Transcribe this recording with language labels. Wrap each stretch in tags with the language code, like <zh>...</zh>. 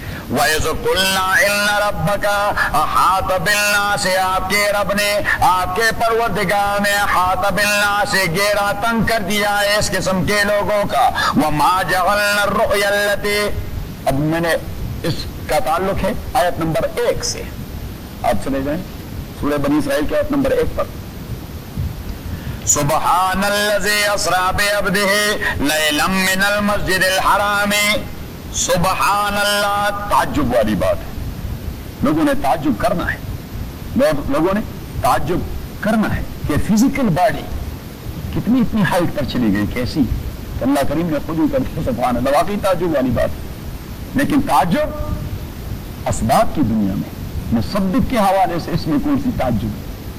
<ur>وَإِذْ قُلْنَا إِنَّ رَبَّكَ أَحَاطَ بِالنَّاسِ, آپ کے رب نے, آپ کے پروردگار نے احاطہ بالناس, گھیرا تنگ کر دیا ہے اس قسم کے لوگوں کا.</ur> <ar>وَمَا جَعَلْنَا الرُّؤْيَا الَّتِي,</ar> <ur>اب میں نے اس کا تعلق ہے آیت نمبر ایک سے, آپ چلے جائیں سورہ بنی اسرائیل کے آیت نمبر ایک پر.</ur> <ar>سبحان الذي اسرى بعبده ليلا من المسجد الحرام, سبحان اللہ,</ar> <ur>تعجب والی بات ہے, لوگوں نے تعجب کرنا ہے, لوگوں نے تعجب کرنا ہے کہ فزیکل باڈی کتنی اتنی ہائٹ پر چلی گئی, کیسی, اللہ کریم نے خود ہی کر دیا, سبحان اللہ, واقعی تعجب والی بات ہے. لیکن تعجب اسباب کی دنیا میں, مصدق کے حوالے سے اس میں کوئی سی تعجب نہیں.</ur>